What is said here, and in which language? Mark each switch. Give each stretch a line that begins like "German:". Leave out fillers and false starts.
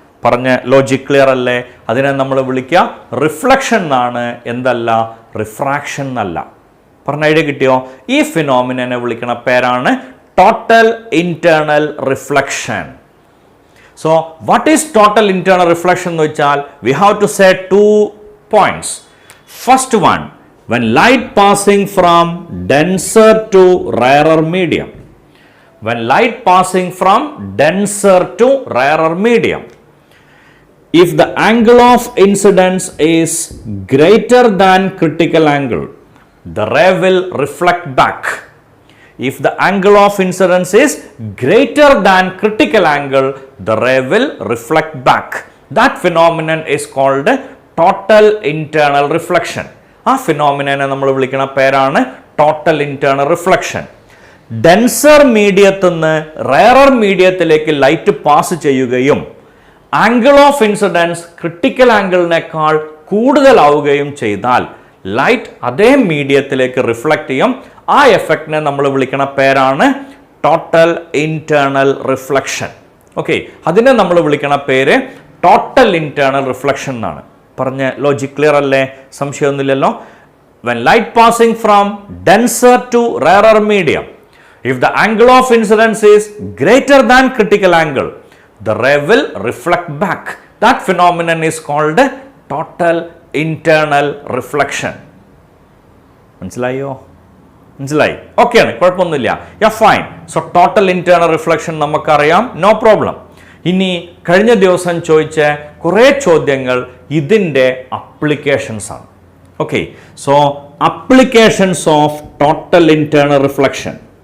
Malayalam: പറഞ്ഞ logic clear അല്ലേ? അതിനെ നമ്മൾ വിളിക്കുക റിഫ്ലക്ഷൻ എന്നാണ്, എന്തല്ല റിഫ്രാക്ഷൻ എന്നല്ല. പറഞ്ഞ ഐഡിയ കിട്ടിയോ? ഈ ഫിനോമിനെ വിളിക്കുന്ന പേരാണ് total internal reflection.
English: so what is total internal reflection
Malayalam: എന്ന് വെച്ചാൽ
English: We have to say 2 points. First one, when light passing from denser to rarer medium. When light passing from denser to rarer medium, if the angle of incidence is greater than critical angle, the ray will reflect back. If the angle of incidence is greater than critical angle, the ray will reflect back. That phenomenon is called total internal reflection.
Malayalam: ആ ഫിനോമിനനെ നമ്മൾ വിളിക്കുന്ന പേരാണ് total internal reflection. Denser മീഡിയത്തിൽ നിന്ന് rarer മീഡിയത്തിലേക്ക് light pass ചെയ്യുകയും angle of incidence critical ആംഗിളിനേക്കാൾ കൂടുതലാവുകയും ചെയ്താൽ light അതേ മീഡിയത്തിലേക്ക് reflect ചെയ്യും. ആ എഫക്റ്റിനെ നമ്മൾ വിളിക്കുന്ന പേരാണ് ടോട്ടൽ ഇന്റേണൽ റിഫ്ലക്ഷൻ. ഓക്കെ, അതിനെ നമ്മൾ വിളിക്കുന്ന പേര് ടോട്ടൽ ഇന്റേണൽ റിഫ്ലക്ഷൻ എന്നാണ്. പറഞ്ഞ ലോജിക് ക്ലിയർ അല്ലേ? സംശയമൊന്നുമില്ലല്ലോ.
English: When light passing from denser to rarer medium, if the angle of incidence is greater than critical angle, the ray will reflect back. That phenomenon is called total internal reflection.
Malayalam: മനസ്സിലായോ? മനസ്സിലായി? Okay ആണ്, കുഴപ്പമൊന്നുമില്ല.
English: Yeah fine.
Malayalam: So total internal reflection നമുക്കറിയാം,
English: No problem.
Malayalam: ഇനി കഴിഞ്ഞ ദിവസം ചോദിച്ച കുറേ ചോദ്യങ്ങൾ ഇതിൻ്റെ അപ്ലിക്കേഷൻസ് ആണ്.
English: Okay, so applications of total internal reflection.